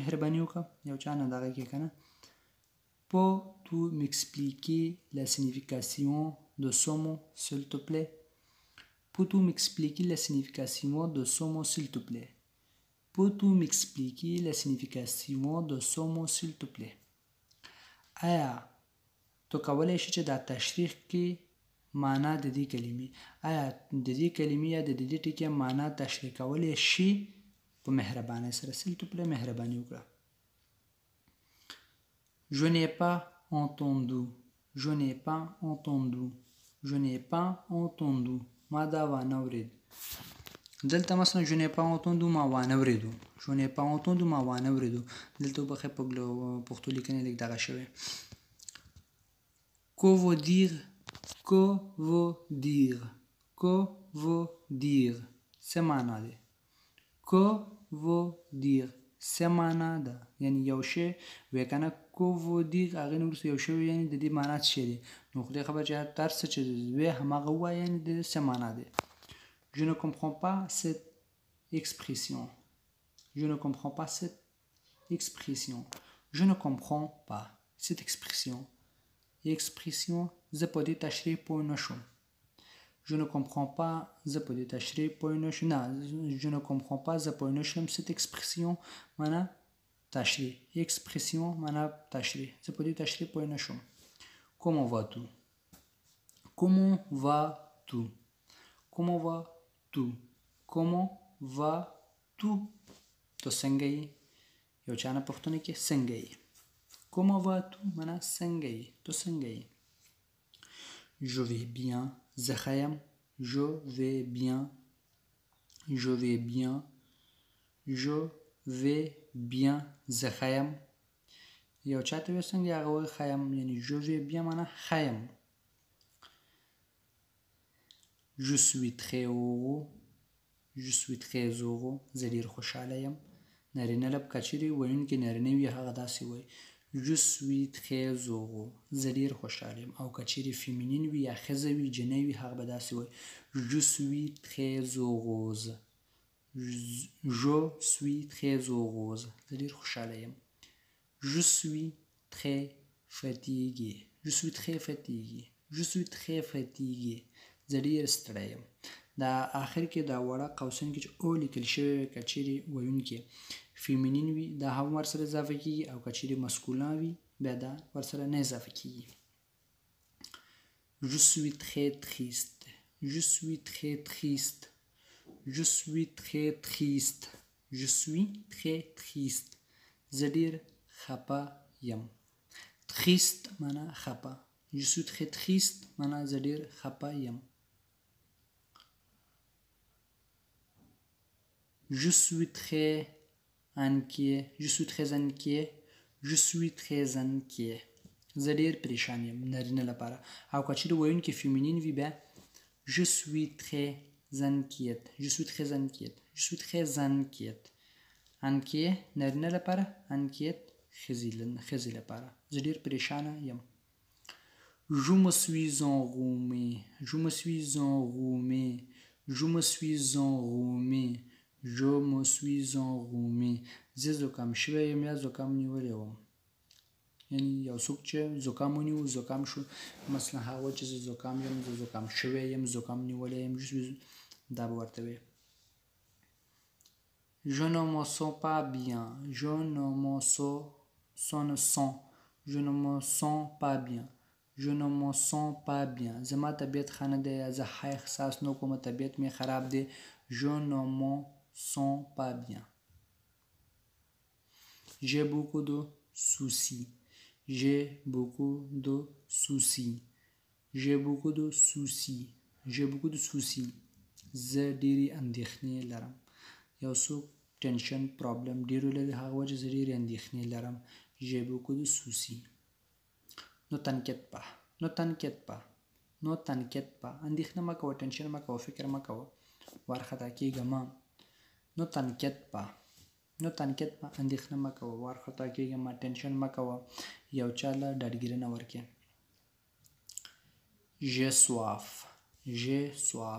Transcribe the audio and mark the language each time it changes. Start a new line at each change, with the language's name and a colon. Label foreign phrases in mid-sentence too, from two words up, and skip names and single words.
Pashto: مهرباني وکړه یو چا نه دغه کې که نه.
French: Peux-tu m'expliquer la signification de ce mot s'il te plaît? Peux-tu m'expliquer la signification de ce mot s'il te plaît? Peux-tu m'expliquer la signification de ce mot s'il te plaît?
Pashto: آیا تو کولی شي چې دا تشریح کې معنا د دې کلمې آیا د دې کلمې یا د دې ټکي معنا تشریح کولی شي په مهربانۍ سره.
French: s'il te plaît
Pashto: مهرباني وکړه.
French: Je n'ai pas entendu. Je n'ai pas entendu. Je n'ai pas entendu.
Pashto: ما دا وانه اورید. دلته مثلا
French: je n'ai pas entendu
Pashto: ما وانه اوریدو.
French: je n'ai pas entendu
Pashto: ما وانه اوریدو. دلته وبخښئ په پښتو لیکنې لږ دغه شوی.
French: Que veut dire? Que veut dire? Que veut dire?
Pashto: څه معنا دی.
French: que veut dire
Pashto: څه معنا ده یعنی یو شی وی که نه.
French: que veut dire
Pashto: هغې نه وروسته یو شی یعنی د دې معنا څه شی دی. نو خدای خبر چې هر څه چې وی هماغه ووایه یعنی د څه معنا دی.
French: Je ne comprends pas cette expression. Je ne comprends pas cette expression. Je ne comprends pas cette expression.
Pashto: expression زه په دې تشریح پوه نه شوم.
French: Je ne comprends pas
Pashto: زه په دې تشریح پوه نه شوم. نه
French: je ne comprends pas
Pashto: زه پوه نه شوم.
French: cette expression
Pashto: معنا تشریح. expression معنا تشریح. زه په دې تشریح پوه نه شوم.
French: comment vas-tu? comment vas-tu? comment vas-tu? comment vas-tu?
Pashto: تو څنګه یې. یو چا نه پوښتنه کې څنګه یې.
French: comment vas-tu
Pashto: معنا څنګه یې. تو څنګه یې.
French: je vais bien
Pashto: زه ښه یم.
French: je vais bien. je vais bien. je vais bien
Pashto: زه ښه یم. یو چا ته وایي څنګه هغه وایي ښه یم یعنی
French: je vais bien
Pashto: معنا ښه یم.
French: je suis très heureux. je suis très heureux
Pashto: زه ډېر خوشحاله یم. نارینه لب که چیرې ویونکي نارینه وي هغه داسې وایي
French: Je suis très heureux.
Pashto: زه ډېر خوشحاله یم. او که چیرې فیمینین وي یا ښځه وي جنۍ وي هغه به داسې وایي
French: Je suis très heureuse. Je suis très heureuse.
Pashto: زه ډېر خوشحاله یم.
French: Je suis très fatigué. Je suis très fatigué. Je suis très fatigué.
Pashto: زه ډېر ستړی یم. دا آخر کې دا وړه قوسین کې چې او لیکل شوی وي که چیرې ویونکي فیمینین وي دا هم ورسره اضافه کیږي او که چیرې مسکولان وي بیا دا ورسره نه اضافه کیږي.
French: Je suis très triste. Je suis très triste. Je suis très triste. Je suis très triste.
Pashto: زه ډېر خپه یم. Triste معنا خپه.
French: Je suis très triste
Pashto: معنا زه ډېر خپه یم.
French: Je suis très inquiet. Je suis très inquiet. Je suis très inquiet.
Pashto: زه ډېر پریشان یم نارینه لپاره. او که چیرې ویونکي فیمینین وي بیا
French: Je suis très inquiète. Je suis très inquiète. Je suis très inquiète. Inquiet
Pashto: نارینه لپاره
French: inquiète
Pashto: ښځې لپاره. زه ډېر پریشانه یم.
French: Je me suis enrhumé. Je me suis enrhumé. Je me suis enrhumé. Je me suis enrhumé.
Pashto: زه زکام شوی یم یا زکام نیولی وم. یعنی یو څوک چې زکام ونیو زکام شو مثلا هغه چې زه زکام یم زه زکام شوی یم زکام نیولی یم دا به ورته وي.
French: Je ne me sens pas bien. Je ne me sens. Je ne me sens pas bien. Je ne me sens pas bien.
Pashto: زما طبیعت ښه نه دی یا زه ښه احساس نه کوم طبیعت مې خراب دی.
French: Je ne me sens pas bien. J'ai beaucoup de soucis. J'ai beaucoup de soucis. J'ai beaucoup de soucis. J'ai beaucoup de soucis.
Pashto: زه ډېرې اندېښنې لرم. یو څوک ټینشن پرابلم ډېرو لري هغه وجه زه ډېرې اندېښنې لرم.
French: J'ai beaucoup de soucis. Ne t'inquiète pas. Ne t'inquiète pas. Ne t'inquiète pas.
Pashto: اندېښنه مه کوه ټینشن مه کوه فکر مه کوه وارخطا کېږه مه.
French: Ne t'inquiète pas.
Pashto: نو تنکیت ما اندېښنه مه کوه وارخطا کېږه مه ټینشن مه کوه یو چا له ډاډګیرنه ورکړې.
French: J'ai soif. J'ai soif.